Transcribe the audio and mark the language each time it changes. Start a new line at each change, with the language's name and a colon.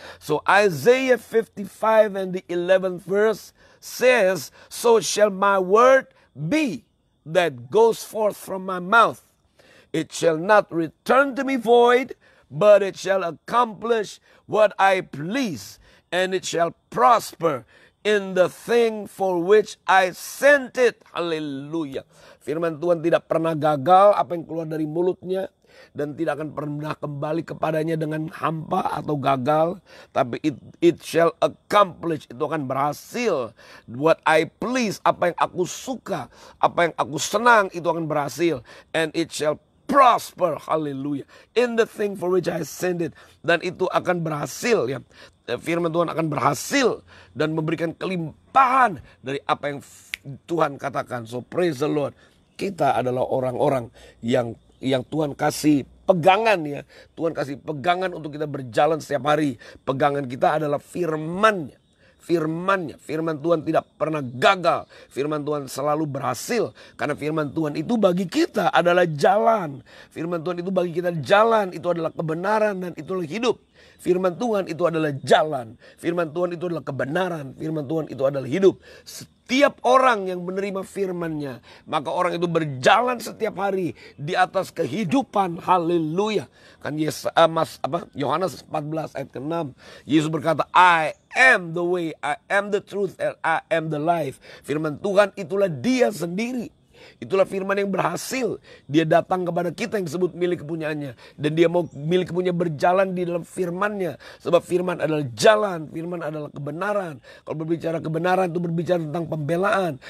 English: So Isaiah 55 and the 11th verse says, so shall my word be that goes forth from my mouth. It shall not return to me void, but it shall accomplish what I please, and it shall prosper in the thing for which I sent it.
Indonesian: Haleluya. Firman Tuhan tidak pernah gagal apa yang keluar dari mulutnya. Dan tidak akan pernah kembali kepadanya dengan hampa atau gagal. Tapi
English: it shall accomplish,
Indonesian: itu akan berhasil.
English: What I please,
Indonesian: apa yang aku suka, apa yang aku senang, itu akan berhasil.
English: And it shall prosper, haleluya, in the thing for which I send it.
Indonesian: Dan itu akan berhasil, ya. Firman Tuhan akan berhasil dan memberikan kelimpahan dari apa yang Tuhan katakan.
English: So praise the Lord.
Indonesian: Kita adalah orang-orang yang Tuhan kasih pegangan, ya. Tuhan kasih pegangan untuk kita berjalan setiap hari. Pegangan kita adalah firman-Nya. Firman-Nya. Firman Tuhan tidak pernah gagal. Firman Tuhan selalu berhasil. Karena firman Tuhan itu bagi kita adalah jalan. Firman Tuhan itu bagi kita jalan. Itu adalah kebenaran dan itulah hidup. Firman Tuhan itu adalah jalan. Firman Tuhan itu adalah kebenaran. Firman Tuhan itu adalah hidup. Setiap orang yang menerima firman-Nya, maka orang itu berjalan setiap hari di atas kehidupan. Haleluya. Kan Yohanes 14 ayat ke-6. Yesus berkata,
English: I am the way, I am the truth, and I am the life.
Indonesian: Firman Tuhan itulah Dia sendiri. Itulah firman yang berhasil. Dia datang kepada kita yang disebut milik kepunyaannya. Dan Dia mau milik kepunyaan berjalan di dalam firman-Nya. Sebab firman adalah jalan. Firman adalah kebenaran. Kalau berbicara kebenaran itu berbicara tentang pembelaan.